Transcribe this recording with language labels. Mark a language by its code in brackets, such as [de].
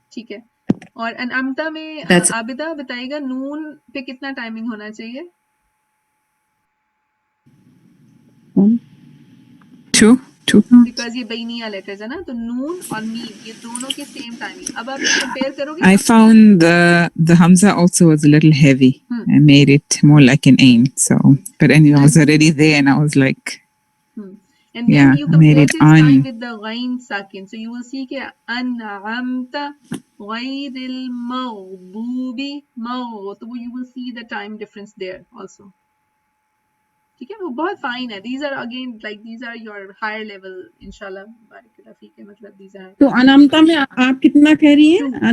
[hi] ठीक है। और अनामता में आबिदा बताएगा नून पे कितना टाइमिंग होना चाहिए? [en] Two. [hi] बिकॉज ये बैनिया लेटर्स है ना, तो नून और मीम ये दोनों के सेम टाइमिंग। अब आप कंपेयर करोगे। [en] I found the Hamza also was a little heavy. I made it more like an ain. So, but anyway, I was already there, and I was like, and then you compare its time with the ghain sakin. So you will see कि an'amta ghayril maghdubi तो वो you will see the time difference there also. [hi] ठीक है, वो बहुत fine है। [en] These are again like these are your higher level इंशाल्लाह बारिकल्लाह फीक है, मतलब these are। [hi] तो अनामता में आप कितना कह रही हैं?